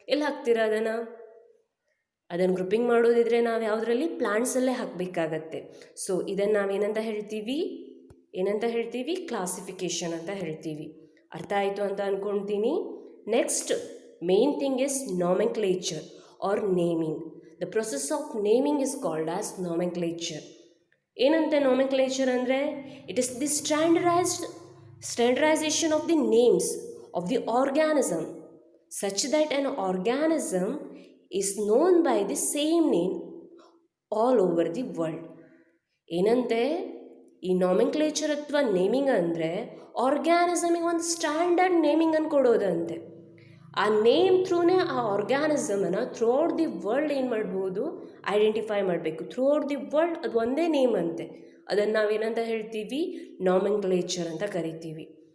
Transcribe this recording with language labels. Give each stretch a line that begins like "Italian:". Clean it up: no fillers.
Kannada: ಎಲ್ಲಿ ಹಾಕ್ತೀರಾ ಅದನ್ನು ಗ್ರೂಪಿಂಗ್ ಮಾಡೋದಿದ್ರೆ ನಾವು ಯಾವುದರಲ್ಲಿ, ಪ್ಲ್ಯಾಂಟ್ಸಲ್ಲೇ ಹಾಕಬೇಕಾಗತ್ತೆ. ಸೊ ಇದನ್ನು ನಾವೇನಂತ ಹೇಳ್ತೀವಿ, ಕ್ಲಾಸಿಫಿಕೇಷನ್ ಅಂತ ಹೇಳ್ತೀವಿ. ಅರ್ಥ ಆಯಿತು ಅಂತ ಅಂದ್ಕೊಳ್ತೀನಿ.
English: Next main thing is nomenclature or naming. The process of naming is called as nomenclature.
Kannada: ಏನಂತೆ ನಾಮೆನ್ಕ್ಲೇಚರ್ ಅಂದರೆ
English: It is the standardisation of the names of the organism such that an organism is known by the same name all over the world.
Kannada: ಏನಂತೆ ಈ ನಾಮೆನ್ಕ್ಲೇಚರ್ ಅಥವಾ naming ಅಂದರೆ ಆರ್ಗ್ಯಾನಿಸಮಿಗೆ ಒಂದು standard ನೇಮಿಂಗನ್ನು ಕೊಡೋದಂತೆ. ಆ name ಥ್ರೂನೇ ಆ ಆರ್ಗ್ಯಾನಿಸಮನ್ನು
English: throughout the world
Kannada: ಏನು ಮಾಡ್ಬೋದು, identify ಮಾಡಬೇಕು.
English: throughout the world
Kannada: ಅದು ಒಂದೇ ನೇಮ್ ಅಂತೆ. ಅದನ್ನು ನಾವೇನಂತ ಹೇಳ್ತೀವಿ, ನಾಮೆನ್ಕ್ಲೇಚರ್ ಅಂತ ಕರಿತೀವಿ.